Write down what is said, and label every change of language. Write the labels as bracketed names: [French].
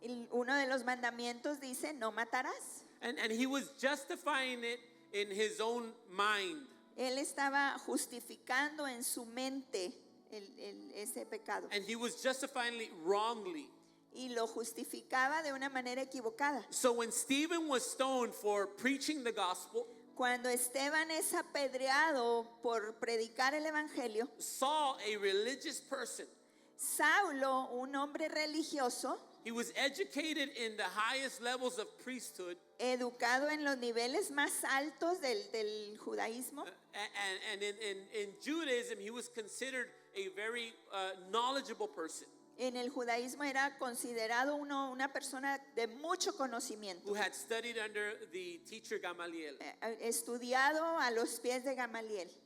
[Spanish] Uno de los mandamientos dice, no matarás. [English] And he was justifying it in his own mind. [Spanish] Él estaba justificando en su mente ese pecado. [English] And he was justifying it wrongly. [Spanish] Y lo justificaba de una manera equivocada. [English] So when Stephen was stoned for preaching the gospel, [Spanish] Cuando Esteban es apedreado por predicar el evangelio, [English] Saul, a religious person, [Spanish] Saulo, un hombre religioso, [English] He was educated in the highest levels of priesthood. [Spanish] educado en los niveles más altos del judaísmo. [English] And in Judaism, he was considered a very knowledgeable person [Spanish] En el judaísmo era considerado una persona de mucho conocimiento, [English] who had studied under the teacher Gamaliel. [Spanish] estudiado a los pies de Gamaliel.